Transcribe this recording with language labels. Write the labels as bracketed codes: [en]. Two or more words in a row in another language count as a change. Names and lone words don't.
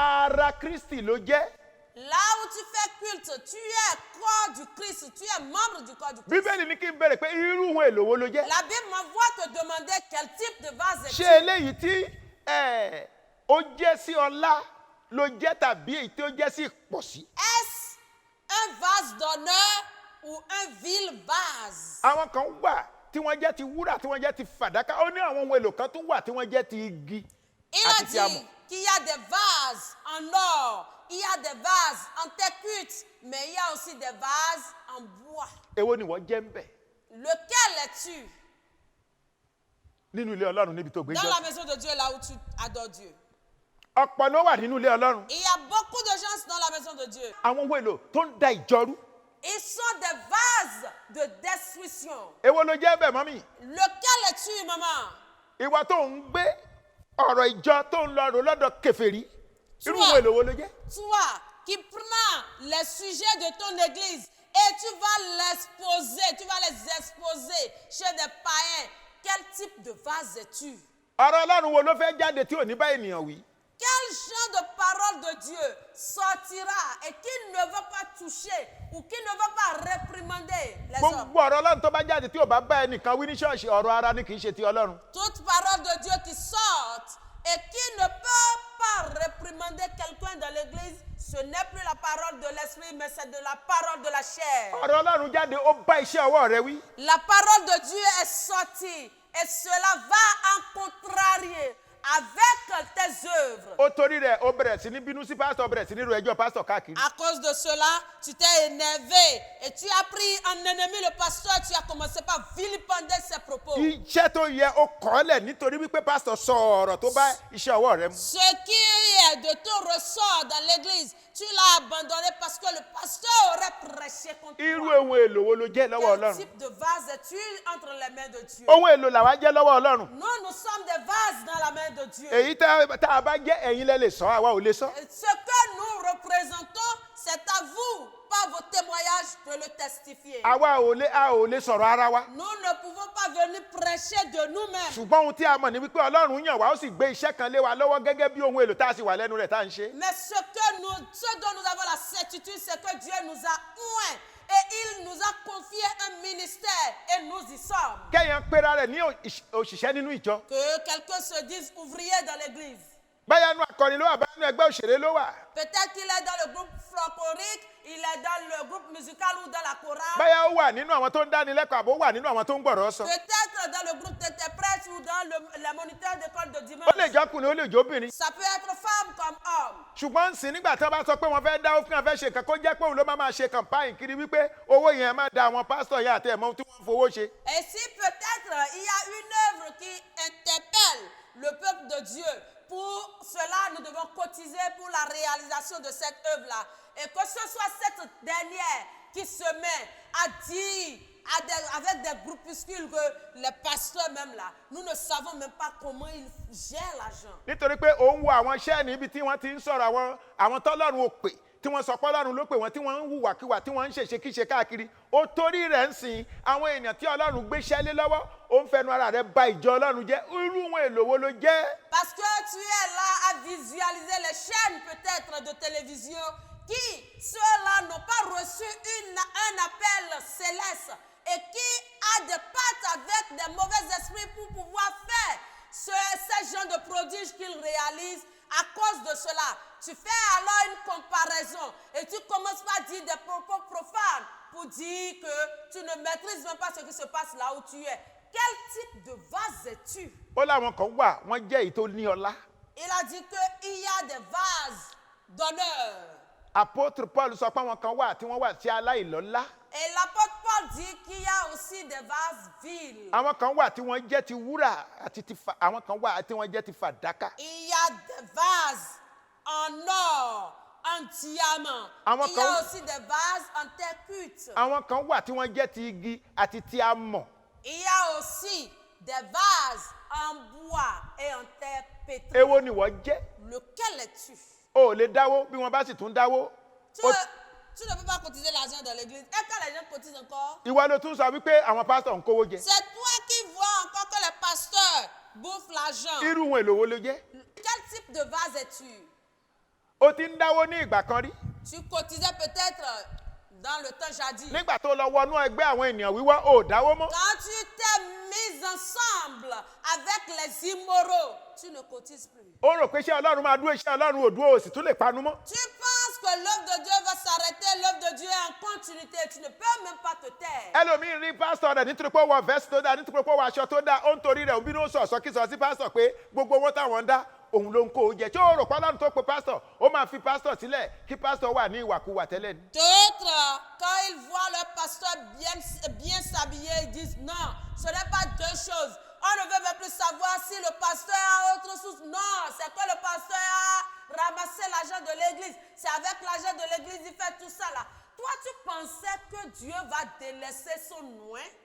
[yo] Ara Kristi ló jẹ́. [fr] Là où tu fais culte, tu es corps du Christ, tu es membre du corps du Christ. [yo] Bíbélì ní kí n béèrè pé irú ohun èlò wo ló jẹ́. [fr] La Bible m'envoie te demander quel type de vase [yo] Ṣé [fr] es-tu? [yo] eléyìí tí ó jẹ́ sí ọlá ló jẹ́ tàbí èyí tí ó jẹ́ sí ìpọ̀sí? [fr] Est-ce un vase d'honneur ou un vil vase? [yo] Àwọn kan wà tí wọ́n jẹ́ ti wúrà tí wọ́n jẹ́ ti fàdákà. Ó ní àwọn ohun èlò kan tó wà tí wọ́n jẹ́ ti igi [fr] Il a [yo] àti ti amọ̀. [fr] dit qu'il y a des vases en or, il y a des vases en terre cuite, mais il y a aussi des vases en bois. [yo] Èwo ni wọ́n jẹ́ ń bẹ̀ [fr] Lequel es-tu [yo] nínú ilé Ọlọ́run níbi tó gbé [fr] dans [yo] jọ? [fr] la maison de Dieu, là où tu adores Dieu? [yo] Ọ̀pọ̀ ló wà nínú ilé Ọlọ́run. [fr] Il y a beaucoup de gens dans la maison de Dieu. [yo] Àwọn ohun èlò tó ń da ìjọ rú. [fr] Ils sont des vases de destruction. [yo] Èwo ló jẹ́ bẹ̀ mọ́mì? [fr] Lequel es-tu, maman? [yo] Ìwọ tó ń gbé ọ̀rọ̀ ìjọ tó ń lọ rò lọ́dọ̀ kèfèrí. Irú ohun èlò wo ló jẹ́? [fr] Toi qui prends les sujets de ton église et tu vas les exposer chez des païens. Quel type de vase es-tu? [yo] Ọ̀rọ̀ Ọlọ́run wo ló fẹ́ jáde tí ò ní bá ènìyàn wí? [fr] Quel genre de parole de Dieu sortira et qui ne va pas toucher ou qui ne va pas réprimander les hommes? [yo] Gbogbo ọ̀rọ̀ Ọlọ́run tó bá jáde tí ò bá bá ẹnìkan wí ní ṣọ́ọ̀ṣì ọ̀rọ̀ ara ni kì í ṣe ti Ọlọ́run. [fr] Toute parole de Dieu qui sort et qui ne peut pas réprimander quelqu'un dans l'église, ce n'est plus la parole de l'esprit, mais c'est de la parole de la chair. [yo] Ọ̀rọ̀ Ọlọ́run jáde ó bá iṣẹ́ ọwọ́ rẹ wí. [fr] La parole de Dieu est sortie et cela va en contrarier avec tes œuvres. [yo] Ó torí rẹ̀ ó bẹ̀rẹ̀ sí ní bínú sí pásítọ̀, bẹ̀rẹ̀ sí ní ro ẹjọ́ pásítọ̀ káàkiri. [fr] À cause de cela, tu t'es énervé et tu as pris en ennemi le pasteur, tu as commencé par vilipender ses propos. [yo] Iṣẹ́ tó yẹ ó kọ́lẹ̀ nítorí wípé pásítọ̀ sọ ọ̀rọ̀ tó bá iṣẹ́ ọwọ́ rẹ mu. [fr] Ce qui est de ton ressort dans l'église, tu l'as abandonné parce que le pasteur aurait prêché contre [yo] Irú [fr] toi. [yo] ohun èlò wo ló jẹ́ lọ́wọ́ [fr] Quel [yo] Ọlọ́run? [fr] type de vase es-tu entre les mains de Dieu? [yo] Ohun èlò làwa jẹ́ lọ́wọ́ Ọlọ́run. [fr] Nous sommes des vases dans la main de Dieu. [yo] Èyí tá a bá jẹ́ ẹ̀yin lẹ lè sọ, àwa ò lè sọ. [fr] Ce que nous représentons, c'est à vous, par vos témoignages, de le testifier. [yo] A ò lè sọ̀rọ̀ ara wa. [fr] Nous ne pouvons pas venir prêcher de nous-mêmes. [yo] Ṣùgbọ́n ohun tí a mọ̀ ni wípé Ọlọ́run yàn wá ó sì gbé iṣẹ́ kan lé wa lọ́wọ́ gẹ́gẹ́ bí ohun èlò tá a sì wà lẹ́nu rẹ̀ tá a ń ṣe. [fr] Mais ce dont nous avons la certitude, c'est que Dieu nous a oints et il nous a confié un ministère et nous y sommes. [yo] Kẹ́yìn pera rẹ̀ ní òṣìṣẹ́ nínú ìjọ. [fr] Que quelqu'un se dise ouvrier dans l'église. [yo] Báyà nu akọrin ló wà, báyà nu ẹgbẹ́ òṣèré ló wà. [fr] Peut-être qu'il est dans le groupe folklorique, il est dans le groupe musical ou dans la chorale. [yo] Báyà ó wà nínú àwọn tó ń dáni lẹ́kọ̀ọ́ àbó wà nínú àwọn tó ń gbọ̀rọ̀ sọ. [fr] Peut-être dans le groupe d'interprètes ou dans les moniteurs d'école de dimanche. [yo] Ó lè jọ́kùnrin, ó lè jóbìnrin. [fr] Ça peut être femme comme homme. [yo] Ṣùgbọ́n sì nígbà tí wọ́n bá sọ pé wọ́n fẹ́ dáwó fún wọn fẹ́ ṣe nǹkan kó jẹ́ pé òun ló máa ṣe campaign kiri wípé owó yẹn máa da àwọn pásítọ̀ yẹn àti ẹ̀mọ́ tí wọ́n fowó ṣe. [fr] Et si peut-être il y a une œuvre qui interpelle le peuple de Dieu, pour cela nous devons cotiser pour la réalisation de cette œuvre-là. Et que ce soit cette dernière qui se met à dire avec des groupuscules que les pasteurs même là, nous ne savons même pas comment ils gèrent l'argent. [yo] Nítorí pé òun wo àwọn iṣẹ́ níbi tí wọ́n ti ń sọ̀rọ̀ àwọn tọ́lọ́run ò pè tí wọ́n sọ pé Ọlọ́run ló pè wọ́n tí wọ́n ń hùwàkiwà tí wọ́n ń ṣèṣekíṣe káàkiri. Ó torí rẹ̀ ń sìn àwọn èèyàn tí Ọlọ́run gbéṣẹ́ lé lọ́wọ́ ó ń fẹnu ara rẹ̀ ba ìjọ Ọlọ́run jẹ́. Irú ohun èlò wo ló jẹ́? [fr] Parce que tu es là à visualiser les chaînes peut-être de télévision qui, ceux-là, n'ont pas reçu un appel céleste et qui a des pattes avec des mauvais esprits pour pouvoir faire ces genres de prodiges qu'ils réalisent. À cause de cela, tu fais alors une comparaison et tu commences par dire des propos profanes pour dire que tu ne maîtrises même pas ce qui se passe là où tu es. Quel type de vase es-tu? [yo] Ó láwọn kan wà wọ́n jẹ́ èyí tó ní ọlá. [fr] Il a dit qu'il y a des vases d'honneur. [yo] Apôtre Paul sọ pé àwọn kan wà tí wọ́n wà tí aláìlọ́lá. [fr] Et l'apôtre Paul dit qu'il y a aussi des vases vils. [yo] Àwọn kan wà tí wọ́n jẹ́ ti wúrà àti àwọn kan wà tí wọ́n jẹ́ ti fàdákà. [fr] Il y a des vases en or, en diamant. Il y a aussi des vases en terre cuite. [yo] Àwọn kan wà tí wọ́n jẹ́ ti igi àti ti amọ̀. [fr] Il y a aussi des vases en bois et en terre pétrie. [yo] Èwo ni wọ́n jẹ́? [fr] Lequel es-tu? [yo] O ò lè dáwó bí wọ́n bá sì tún dáwó. [fr] Tu ne peux pas cotiser l'argent dans l'église. Et quand les gens cotisent encore, [yo] ìwọ ló tún sọ wípé àwọn pásítọ̀ ń kówó jẹ. [fr] c'est toi qui vois encore que les pasteurs bouffent l'argent. [yo] Irú ohun èlò wo ló jẹ́? [fr] Quel type de vase es-tu? [yo] O ti ń dáwó ní ìgbà kan rí. [fr] Tu cotisais peut-être dans le temps jadis. [yo] nígbà tó lọ wọnú ẹgbẹ́ àwọn ènìyàn wíwá ò dáwó mọ́. [fr] Quand tu t'es mis ensemble avec les immoraux, tu ne cotises plus. [yo] ó rò pé iṣẹ́ Ọlọ́run máa dúró iṣẹ́ Ọlọ́run ò dúró ò sì tún lè panu mọ́. [fr] Tu penses que l'œuvre de Dieu va s'arrêter, l'œuvre de Dieu est en continuité. Tu ne peux même pas te taire. [yo] ẹlòmíín rí pásítọ̀ rẹ̀ nítorí pé ó wọ vẹ́sì tó dáa nítorí pé ó wọ aṣọ tó dáa ó ń torí rẹ̀ òbí ló ń sọ̀sọ́ kí sọ sí pásítọ̀ pé gbogbo owó táwọn ń dá òun ló ń kó o jẹ tí ó rò pé Ọlọ́run tó pe pásítọ̀ ó máa fi pásítọ̀ sílẹ̀ kí pásítọ̀ wà ní ìwàkuwà tẹ́lẹ̀ ni. [fr] D'autres, quand ils voient leur pasteur bien s'habiller, ils disent non, ce n'est pas deux choses. On ne veut même plus savoir si le pasteur a autre source. Non, c'est que le pasteur a ramassé l'argent de l'église. C'est avec l'argent de l'église qu'il fait tout ça là. Toi, tu pensais que Dieu va délaisser son nom?